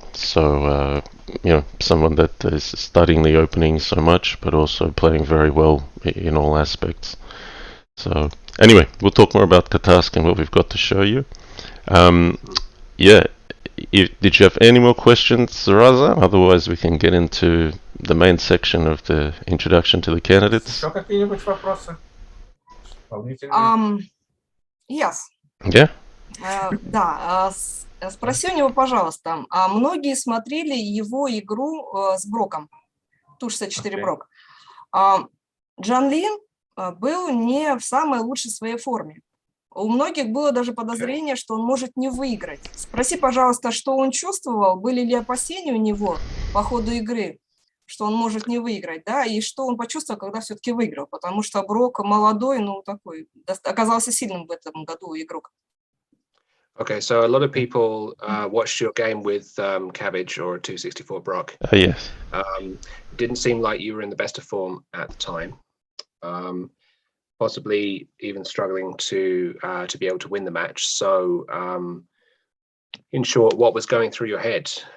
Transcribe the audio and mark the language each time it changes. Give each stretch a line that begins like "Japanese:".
English: So someone that is studying the opening so much, but also playing very well in all aspects. So anyway, we'll talk more about Katask and what we've got to show you. yeah, did you have any more questions, Zaraza? Otherwise, we can get into the main section of the introduction to the candidates.
Russian: Еще какие-нибудь вопросы? Дополнительные?
English: Yes. Yeah?
Russian: Да, спроси у него, пожалуйста, многие смотрели его игру с Броком, Ту-64 Брок. Джан Лин был не в самой лучшей своей форме. У многих было даже подозрение, что он может не выиграть. Спроси, пожалуйста, что он чувствовал, были ли опасения у него по ходу игры, что он может не выиграть, да, и что он почувствовал, когда все-таки выиграл, потому что Брок молодой, ну, такой, оказался сильным в этом году игрок.
English: Okay, so a lot of people watched your game with Cabbage or 264 Brock. Yes. It didn't seem like you were in the best of form at the time. Possibly even struggling to be able to win the match. So, in short, what was going through your head?